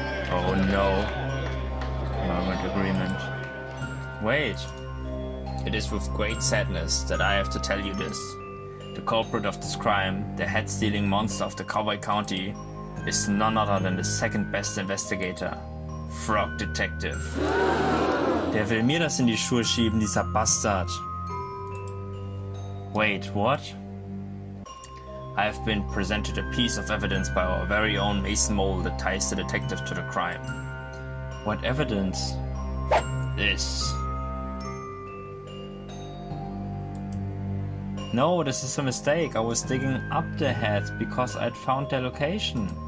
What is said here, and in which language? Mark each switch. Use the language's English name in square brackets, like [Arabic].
[English] Oh no. Murmured agreement. Wait. It is with great sadness that I have to tell you this. The culprit of this crime, the head-stealing monster of the Cowboy County, is none other than the second best investigator, Frog Detective. [German] Der will mir das in die Schuhe schieben, dieser Bastard. [English] Wait, what? I have been presented a piece of evidence by our very own Mason Mole that ties the detective to the crime. What evidence? This. No, this is a mistake. I was digging up the heads because I'd found their location.